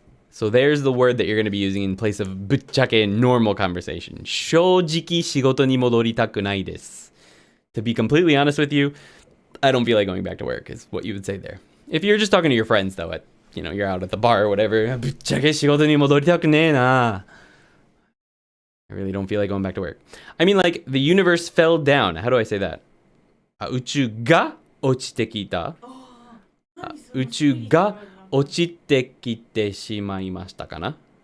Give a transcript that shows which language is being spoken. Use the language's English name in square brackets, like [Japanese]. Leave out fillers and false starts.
[English] So there's the word that you're going to be using in place of ぶっちゃけ in normal conversation. [Japanese] 正直仕事に戻りたくないです. [English] To be completely honest with you, I don't feel like going back to work is what you would say there. If you're just talking to your friends though, you're out at the bar or whatever, [Japanese] ぶっちゃけ仕事に戻りたくねえな. [English] I really don't feel like going back to work. I mean, like, the universe fell down. How do I say that? [Japanese] 宇宙が落ちてきた。宇宙が落ちてきてしまいましたかな。